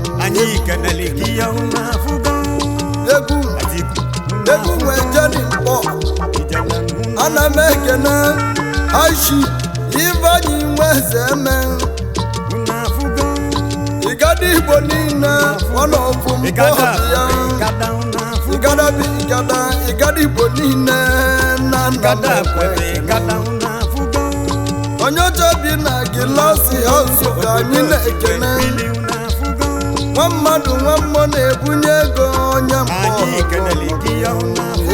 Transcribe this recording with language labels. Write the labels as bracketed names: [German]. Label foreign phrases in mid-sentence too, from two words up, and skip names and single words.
[Igbo] Anyị kenele gị ya, unu afụgo. Egwu, egwu nwe jeni mkpọ. Ana m ekene Aishi, Ivanyi Nweze eme. Unu afụgo. Igada Igbo niile, [English] one of them [Igbo] Igada, bụ ya. Igada, unu afụgo. Igada bụ Igada, Igada Igbo niile na nna m Igada ekwe. kwere, Igada, unu afụgo. Onye ọcha bi na Gilasi House ka anyị na-ekene. Unu afụgo. Nwa mmadụ, nwa mmụọ na-ebunye ego onye mkpọ. Anyị kenele gị ya, unu afụgo.